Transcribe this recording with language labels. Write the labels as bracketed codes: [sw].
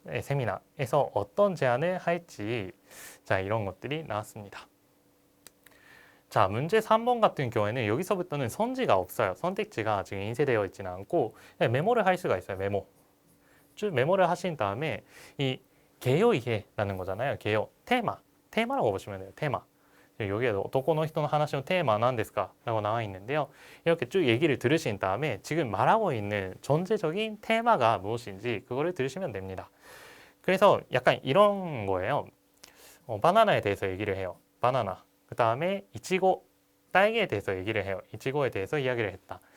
[ko] 세미나에서 어떤 제안을 할지, 자, 이런 것들이 나왔습니다. 자, 문제 3번 같은 경우에는 여기서부터는 선지가 없어요. 선택지가 지금 인쇄되어 있지는 않고 메모를 할 수가 있어요. 쭉 메모를 하신 다음에 이 개요이해라는 거잖아요. 개요, 테마라고 보시면 돼요. 테마. 여기에 [ja] 男の人の話のテーマは何ですか? [ko] 라고 나와 있는데요. 이렇게 쭉 얘기를 들으신 다음에 지금 말하고 있는 전체적인 테마가 무엇인지 그거를 들으시면 됩니다. 그래서 약간 이런 거예요. 바나나에 대해서 얘기를 해요. 바나나. 그 다음에 이치고, 딸기에 대해서 얘기를 해요. 이치고에 대해서 이야기를 했다.